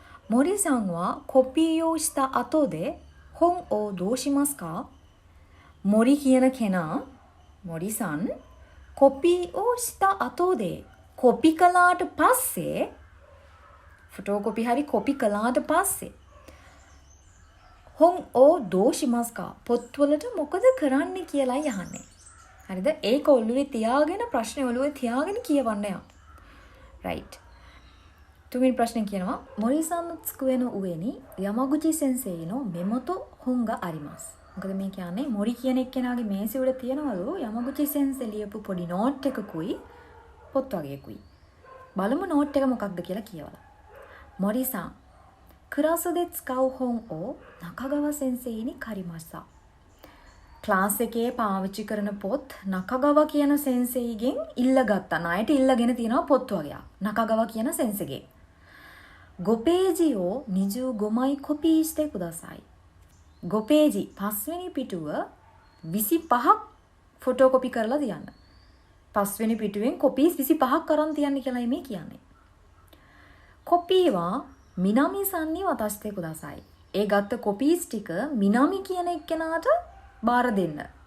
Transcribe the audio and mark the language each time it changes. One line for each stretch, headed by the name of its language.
Japanese: මොරිසන් වා කොපියෝした後で本をどうしますか?
Sinhala: මොරි කියන කෙනා මොරිසන්
Japanese: කොපියෝした後で
Sinhala: කොපි කළාට පස්සේ ෆොටෝ කොපි හරි කොපි කළාට පස්සේ
Japanese: හොන් ඕ දෝෂිමස්කා
Sinhala: පොත්වලට මොකද කරන්නේ කියලායි අහන්නේ. හරිද? ඒක ඔළුවේ තියාගෙන ප්‍රශ්නේ ඔළුවේ තියාගෙන කියවන්න යන්න.
English: right.
Sinhala: තුන්වෙනි ප්‍රශ්නේ කියනවා මොරිසන්
Japanese: の机の上に山口先生のメモと本があります.
Sinhala: මොකද මේ කියන්නේ මොරි කියන එක්කෙනාගේ මේසෙ උඩ තියනවලු යමගුචි සෙන්සේ ලියපු පොඩි නෝට් එකකුයි පොත් වගේකුයි. බලමු නෝට් එක මොකක්ද කියලා කියවලා.
Japanese: මොරිසන් クラスで使う本を中川先生に借りました.
Sinhala: ක්ලාස් එකේ පාවිච්චි කරන පොත් නකගව කියන සෙන්සේගෙන් ඉල්ලගත්තා. ණයට ඉල්ලගෙන තියෙනවා පොත් වගේ. නකගව කියන සෙන්සේගෙන්.
Japanese: 5ページを25枚コピーしてください.
Sinhala: 5ページපස්වෙනි පිටුව 25ක් ෆොටෝ කොපි කරලා තියන්න. පස්වෙනි පිටුවෙන් කොපීස් 25ක් කරන් තියන්න කියලා මේ කියන්නේ.
Japanese: කොපීවා මිනාමි සන්නි වතස්තේ කුදාසයි.
Sinhala: ඒ ගත්ත කොපීස් ටික මිනාමි කියන එක්කෙනාට බාර දෙන්න.